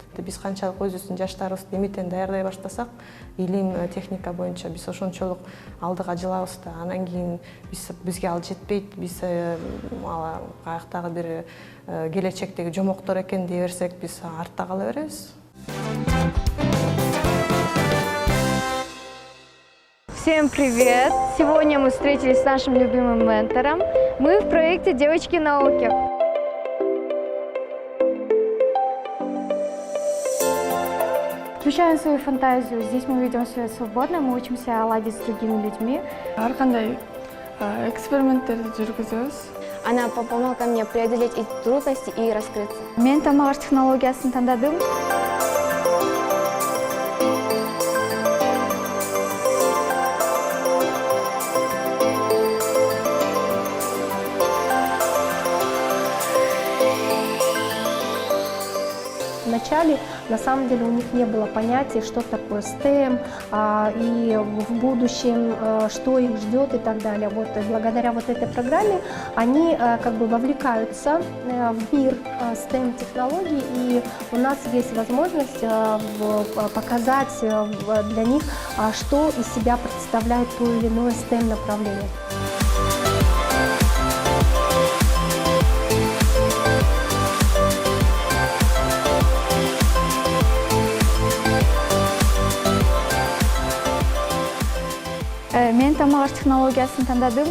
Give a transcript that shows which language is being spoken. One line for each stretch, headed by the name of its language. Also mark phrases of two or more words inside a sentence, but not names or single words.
Kyrgyz: Биз канчалык өзүбүздүн жаштарыбызды эмитен даярдай баштасак, илим, техника боюнча биз ошончолук алдыга жылабыз да. Анан кийин бизге ал жетпейт, биз каяктагы бир келечектеги жомоктор экен дей берсек, биз артта кала беребиз.
Russian: Всем привет! Сегодня мы встретились с нашим любимым ментором. Мы в проекте «Девочки науки». Включаем свою фантазию. Здесь мы ведем себя свободно, мы учимся ладить с другими людьми.
Kyrgyz: Ар кандай эксперименттерди жүргүзөбүз.
Russian: Она помогла мне преодолеть эти трудности и раскрыться.
Kyrgyz: Мен тамак аш технологиясын тандадым.
Russian: Вначале, на самом деле, у них не было понятия, что такое STEM, и в будущем, что их ждет и так далее. Вот, и благодаря вот этой программе они как бы вовлекаются в мир STEM-технологий, и у нас есть возможность показать для них, что из себя представляет то или иное STEM-направление.
Kyrgyz: Мен тамак аш технологиясын тандадым.